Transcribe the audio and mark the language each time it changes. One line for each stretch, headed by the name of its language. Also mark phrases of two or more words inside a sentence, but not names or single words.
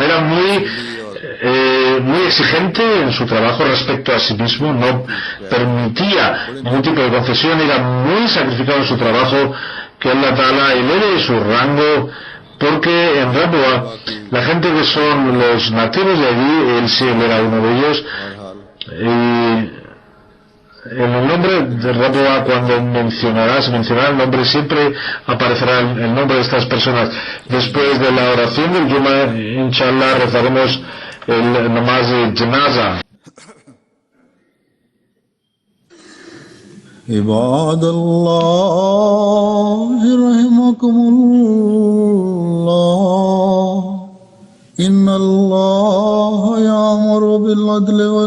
Spanish: Era muy exigente en su trabajo respecto a sí mismo, no permitía ningún tipo de concesión, era muy sacrificado en su trabajo, que Allah Ta'ala eleve su rango, porque en Rabwa, la gente que son los nativos de allí, él sí era uno de ellos, y en el nombre de Rabwa, cuando se mencionará el nombre, siempre aparecerá el nombre de estas personas. Después de la oración del Juma, inshallah, rezaremos el namaz de Janaza.
Arabic: عباد الله رحمكم الله إن الله يأمر بالعدل